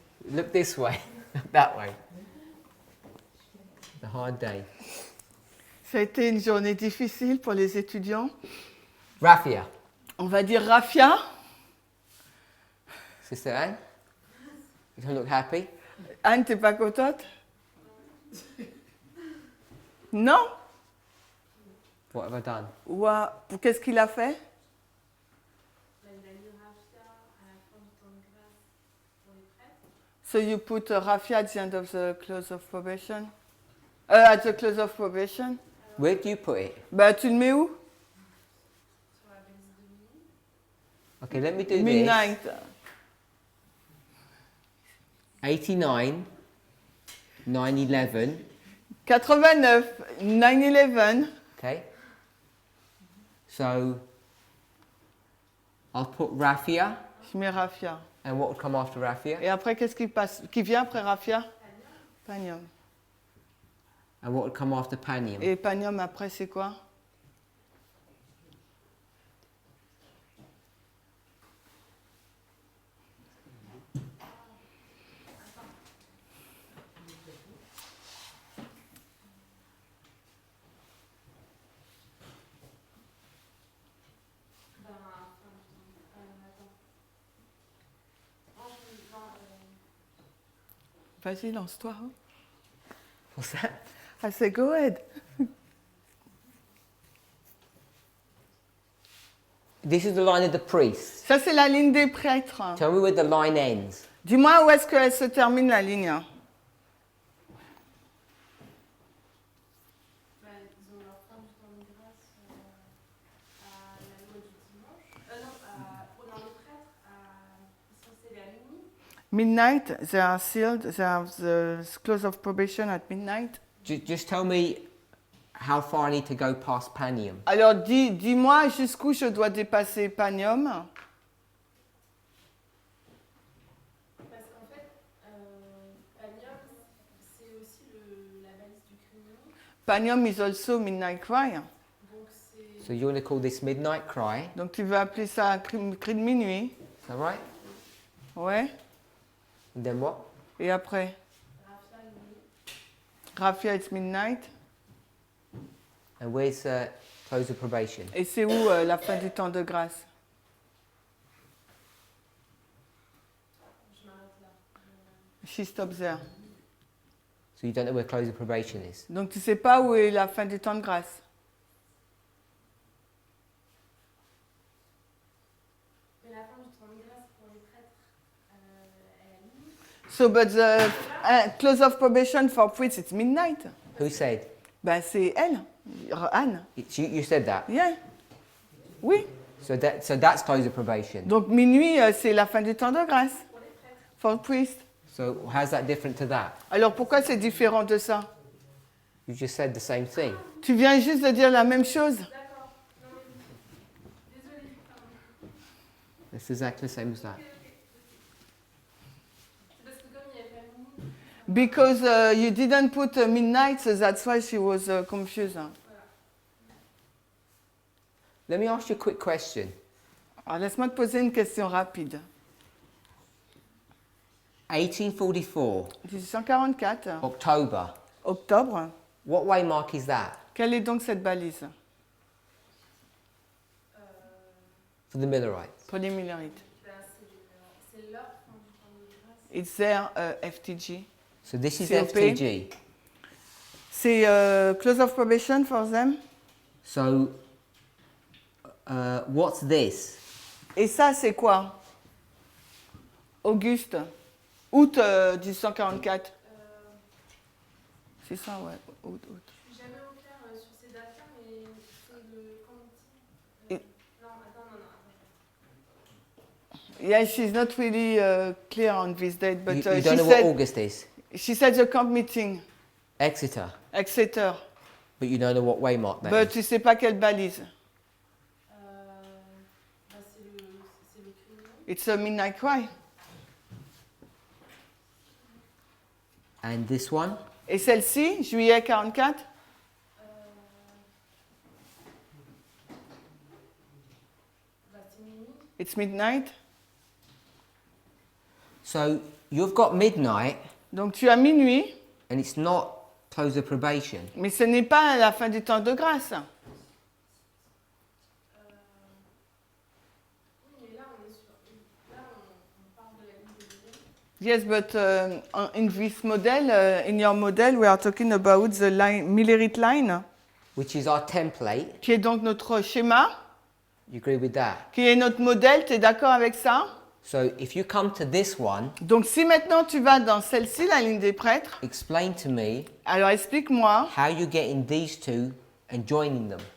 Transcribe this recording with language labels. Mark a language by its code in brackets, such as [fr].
[en] Look this way, not that way. The hard day. [fr] Ça a été une journée difficile pour les étudiants. [en] Raffia? [fr] On va dire Rafia. [en] Sister Anne? You don't look happy? [fr] Anne, t'es pas contente? Non? [en] What have I done? [fr] Ou qu'est-ce qu'il a fait? [en] So you put Rafia at the end of the close of probation? At the close of probation? Where do you put it? [fr] Bah, tu le mets où? [en] Okay, let me do Midnight. this. 89, 9/11. 89, 9/11. Okay. So I'll put raffia. [fr] Je mets raffia. [en] And what would come after raffia? [fr] Et après, qu'est-ce qui vient après raffia? [en] Panium. And what would come after panium? [fr] Et panium après, c'est quoi? Vas-y, lance-toi. Hein. [en] What's that? I say, go ahead. This is the line of the priest. [fr] Ça, c'est la ligne des prêtres. [en] Tell me where the line ends. [fr] Dis-moi où est-ce qu'elle se termine, la ligne. Ils ont leur fin du temps de grâce à la loi du dimanche. Non, pendant les prêtres, ils sont scellés à minuit. [en] Midnight, they are sealed. They have the close of probation at midnight. Just tell me how far I need to go past panium. [fr] Alors, dis-moi jusqu'où je dois dépasser panium. Parce qu'en fait, Panium, c'est aussi la balise du criminel. [en] Panium is also midnight cry. [fr] Donc c'est. [en] So you're going to call this midnight cry. [fr] Donc, tu veux appeler ça cri de minuit. [en] Is that right? [fr] Ouais. [en] And then what? [fr] Et après? Raffia, minuit. [en] Raffia, it's midnight. And where's close of probation? [fr] Et c'est où la fin du temps de grâce? Je m'arrête là. [en] She stops there. So you don't know where close of probation is. [fr] Donc, tu sais pas où est la fin du temps de grâce. Mais la fin du temps de grâce pour les prêtres, elle est à minuit. [en] So, but the close of probation for priests, it's midnight. Who said? [fr] Ben, c'est elle, Anne. [en] You said that. Yeah. [fr] Oui. [en] So that's close of probation. [fr] Donc, minuit, c'est la fin du temps de grâce. [en] For priest. So how's that different to that? [fr] Alors, pourquoi c'est différent de ça? [en] You just said the same thing. [fr] Tu viens juste de dire la même chose. D'accord. Non, mais. Désolée. Pardon. [en] It's exactly the same as that. [fr] C'est parce que comme il n'y avait pas minuit. [en] Because you didn't put midnight, so that's why she was confused. Let me ask you a quick question. [fr] Alors, laisse-moi te poser une question rapide. [en] 1844, 1844, October. [fr] octobre. [en] What waymark is that [fr] Quelle est donc cette balise [en] for the Millerites? [fr] pour les Millerites? Ben, c'est leur fin du temps de grâce. [en] It's their FTG. So this is COP. FTG. [fr] C'est [en] close of probation for them. So what's this? [fr] Et ça, c'est quoi? Auguste. Août 1844. C'est ça, ouais. Août. Je suis jamais au clair sur ces dates-là, mais c'est le committee. Et- Non, attends. [en] Yeah, she's not really clear on this date, but You she don't know what said August is? she said the camp meeting, Exeter. Exeter. But you don't know what waymark that But is. [fr] tu sais pas quelle balise. Ben, c'est le criminel. [en] It's a midnight cry. And this one? [fr] Et celle-ci, juillet 44. Ben, c'est minuit. [en] It's midnight. So you've got midnight [fr] Donc tu as minuit, [en] and it's not close of probation. [fr] mais ce n'est pas la fin du temps de grâce. Oui, mais là, on est sur. Là, on parle de la ligne de minuit. [en] Yes, but in this model, in your model, we are talking about the line, Millerite line, Which is our template. [fr] qui est donc notre schéma, [en] You agree with that? [fr] qui est notre modèle. Tu es d'accord avec ça? [en] So if you come to this one, [fr] Donc si maintenant tu vas dans celle-ci, la ligne des prêtres, [en] explain to me [fr] alors explique-moi [en] how you get in these two and joining them.